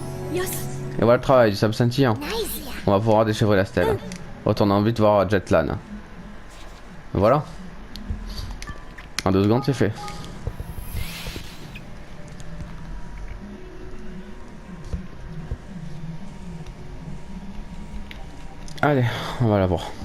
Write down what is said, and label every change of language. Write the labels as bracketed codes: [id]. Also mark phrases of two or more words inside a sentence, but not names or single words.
[ja] よし [fr] Et voilà le travail du sable scintillant. [ja] ナイスや [fr] On va pouvoir déchiffrer la stèle. Retournons vite voir Jetlan. Voilà. En 2 secondes, c'est fait. Allez, on va la voir.